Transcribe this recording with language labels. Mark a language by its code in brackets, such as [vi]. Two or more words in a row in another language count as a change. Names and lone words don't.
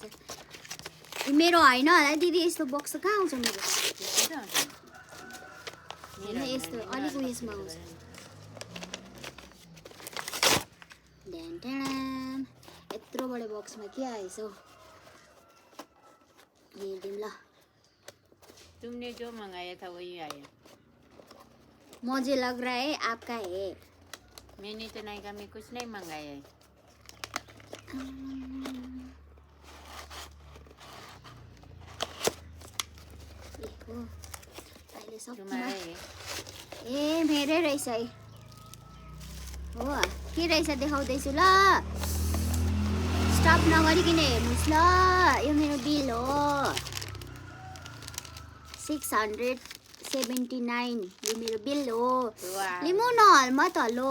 [ne] मेरो होइन होला दिदी, यस्तो बक्स कहाँ आउँछ मेरो? होइन यस्तो अलिक उयसमा आउँछ। यत्रो बडे बक्समा के आएछ हौ, हेरिदिउँ ल। [hi] तुमने जो मंगाया था वही आया। मुझे लग रहा है आपका है। मैंने तो नायका में कुछ नहीं मंगाया है। तुम्हारा है? [ne] ए मेरै रहेछ है। हो के रहेछ देखाउँदैछु ल। स्टप नगरिकन हेर्नुहोस् ल। यो मेरो बिल हो 679। यो मेरो बिल हो। लिमु न हलमा त लो।